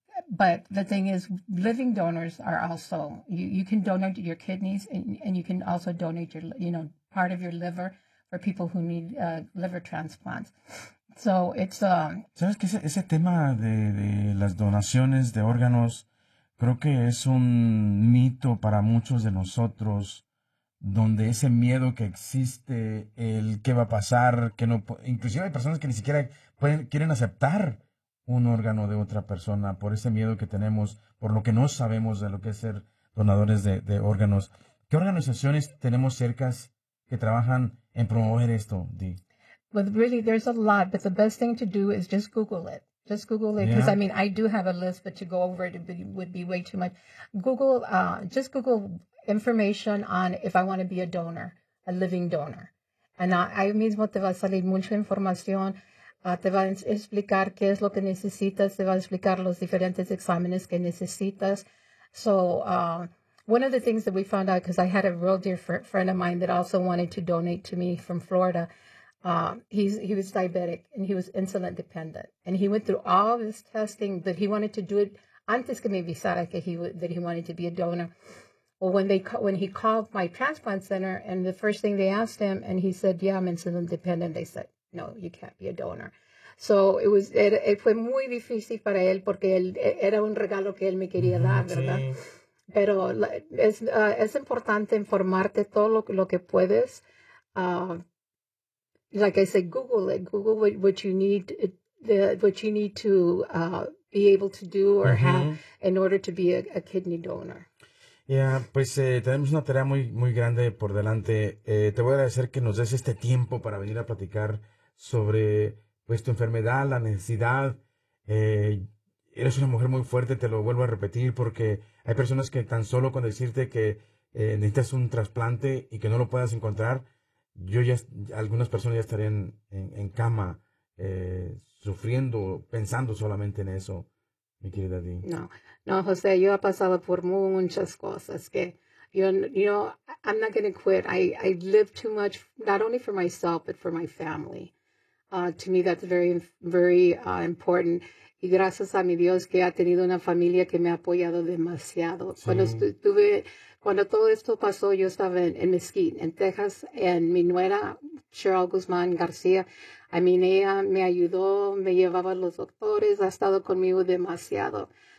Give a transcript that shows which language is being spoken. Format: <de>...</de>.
<en>But the thing is, living donors are also, you can donate your kidneys and you can also donate your, you know, part of your liver for people who need liver transplants. So it's</en> <es>¿Sabes qué? Ese tema de las donaciones de órganos, creo que es un mito para muchos de nosotros, donde ese miedo que existe, el qué va a pasar, que no, inclusive hay personas que ni siquiera quieren aceptar un órgano de otra persona por ese miedo que tenemos, por lo que no sabemos de lo que es ser donadores de órganos. ¿Qué organizaciones tenemos cerca que trabajan en promover esto, Dee?</es> <en>Well, really, there's a lot, but the best thing to do is just Google it. Just Google it, because, yeah. I mean, I do have a list, but to go over it would be way too much. Just Google information on if I want to be a donor, a living donor. And</en> <es>ahí mismo te va a salir mucha información. Te va a explicar qué es lo que necesitas. Te va a explicar los diferentes exámenes que necesitas.</es> <en>So one of the things that we found out, because I had a real dear friend of mine that also wanted to donate to me from Florida. He was diabetic and he was insulin dependent, and he went through all this testing, but he wanted to do it</en> <es>antes que me avisara</es> <en>that he wanted to be a donor. Well, when he called my transplant center, and the first thing they asked him, and he said, yeah, I'm insulin dependent. They said, no, you can't be a donor. So it</en> <es>fue muy difícil para él porque él era un regalo que él me quería dar, ¿verdad? Pero es importante informarte todo lo que puedes.</es> <en>Like I said, Google it. Google what you need, what you need to be able to do or have in order to be a kidney donor.</en> <es>Yeah, pues tenemos una tarea muy, muy grande por delante. Te voy a agradecer que nos des este tiempo para venir a platicar sobre pues, tu enfermedad, la necesidad. Eres una mujer muy fuerte, te lo vuelvo a repetir, porque hay personas que tan solo con decirte que necesitas un trasplante y que no lo puedas encontrar, algunas personas ya estarían en cama sufriendo, pensando solamente en eso, mi querida Dee. No, José, yo he pasado por muchas cosas que</es> <en>I'm not going to quit. I live too much, not only for myself, but for my family. To me, that's very, very important.</en> <es>Y gracias a mi Dios que ha tenido una familia que me ha apoyado demasiado. Sí. Cuando todo esto pasó, yo estaba en Mesquite, en Texas,</es> <en>and</en> <es>mi nuera, Cheryl Guzmán García,</es> <en>I mean,</en> <es>ella me ayudó, me llevaba a los doctores, ha estado conmigo demasiado.</es>